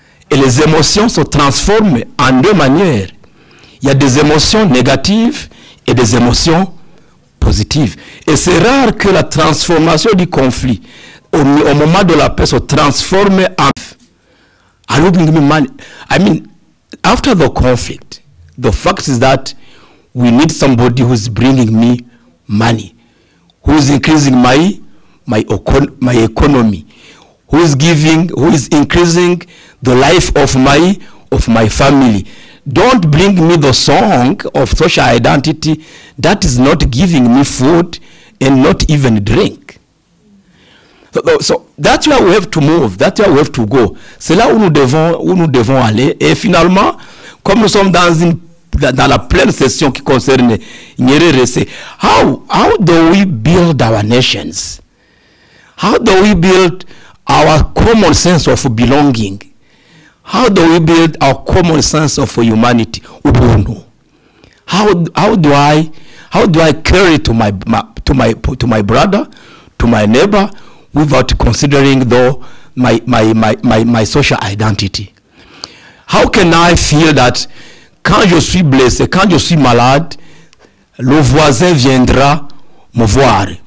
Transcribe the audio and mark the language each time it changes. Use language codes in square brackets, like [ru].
[fr] Et les émotions se transforment en deux manières. Il y a des émotions négatives et des émotions positives. Et c'est rare que la transformation du conflit, au moment de la paix, se transforme en... [en] I mean, after the conflict, the fact is that we need somebody who's bringing me money, who's increasing my economy, who is increasing the life of my family. Don't bring me the song of social identity that is not giving me food and not even drink. So that's where we have to move, that's where we have to go. [fr] C'est là où nous devons aller. Et finalement, comme nous sommes dans la pleine session qui concerne Nyerere, c'est [en] how do we build our nations? How do we build our common sense of belonging? How do we build our common sense of humanity? How do I carry to my brother, to my neighbor, without considering my social identity? How can I feel that [fr] quand je suis blessé, quand je suis malade, le voisin viendra me voir?